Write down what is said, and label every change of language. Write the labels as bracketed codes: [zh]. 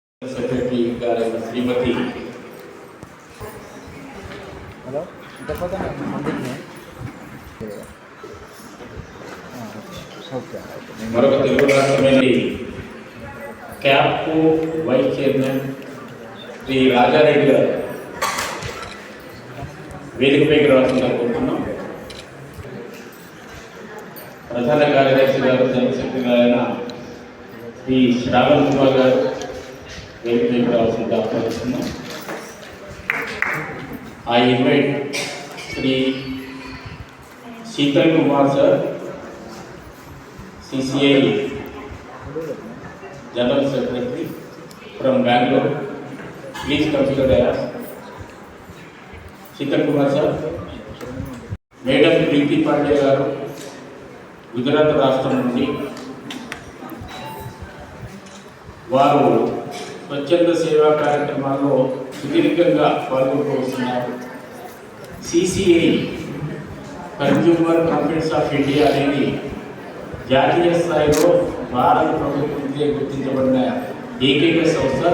[te] Secretary గారైన శ్రీమతి మరొక Telugu రాష్ట్రమైనది క్యాప్కు vice chairman Shri Rajareddy గారు వేదికపైకి రావాల్సిందిగా కోరుతున్నాం. ప్రధాన కార్యదర్శి గారు జనరల్ సెక్రటరీ గారైన శ్రీ శ్రావణ్ కుమార్ గారు వేదికపైకి రావాల్సిందిగా ఆహ్వానిస్తున్నాం. [en] I invite Sri Sheetal Kumar sir, CCA General Secretary from Bangalore. Please consider as Sheetal Kumar sir. [te] Madam Preeti Pandey garu Gujarat రాష్ట్రం నుండి వారు స్వచ్ఛంద సేవా కార్యక్రమాల్లో సుదీర్ఘంగా పాల్గొంటూ వస్తున్నారు. CCA consumer conference of India అనేది జాతీయ స్థాయిలో భారత ప్రభుత్వంచే గుర్తించబడిన ఏకైక సంస్థ.